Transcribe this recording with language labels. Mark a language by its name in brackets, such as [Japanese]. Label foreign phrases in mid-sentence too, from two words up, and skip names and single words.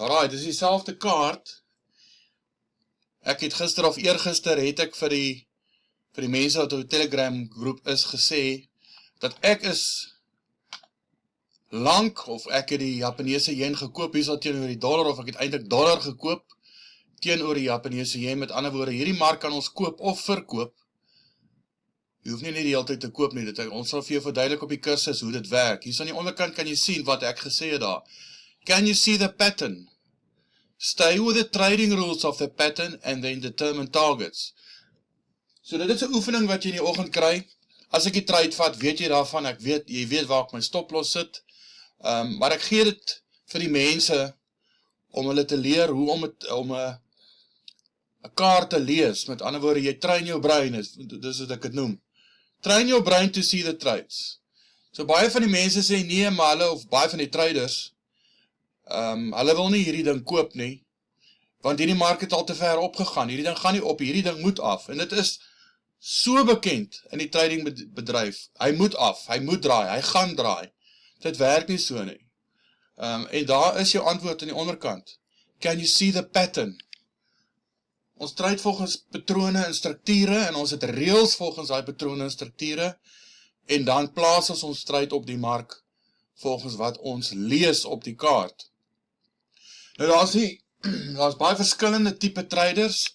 [Afrikaans] Alright, dis dieselfde kaart. Ek het gister of eergister het ek vir die mense wat op die Telegram groep is gesê, dat ek is lank, of ek het die Japaneese yen gekoop, hier is teenoor die dollar, of ek het eintlik dollar gekoop, teenoor die Japaneese yen, met ander woorde, hierdie mark kan ons koop of verkoop. Jy hoef nie net die hele tyd te koop nie, ons sal vir jou verduidelik op die kursus hoe dit werk. Hier aan die onderkant kan jy sien wat ek gesê het daar. [English] Can you see the pattern? Stay with the trading rules of the pattern and then determine targets. [Afrikaans] So dit is 'n oefening wat jy in die oggend kry. As ek die trade vat, weet jy daarvan, jy weet waar ek my stoploss sit. Maar ek gee dit vir die mense om hulle te leer hoe om 'n kaart te lees. Met ander woorde, jy train jou brein, dis wat ek dit noem. Train jou brein [English] to see the trades. [Afrikaans] So baie van die mense sê nee, maar hulle, of baie van die traders, hulle wil nie hierdie ding koop nie, want hierdie mark het al te ver opgegaan, hierdie ding gaan nie op, hierdie ding moet af, en dit is so bekend in die trading bedryf, hy moet af, hy moet draai, hy gaan draai, dit werk nie so nie, en daar is jou antwoord aan die onderkant, [English] can you see the pattern? [Afrikaans] Ons trade volgens patrone en strukture, en ons het reëls volgens die patrone en strukture, en dan plaas ons trade op die mark, volgens wat ons lees op die kaart. Nou daar is baie verskillende tipe traders.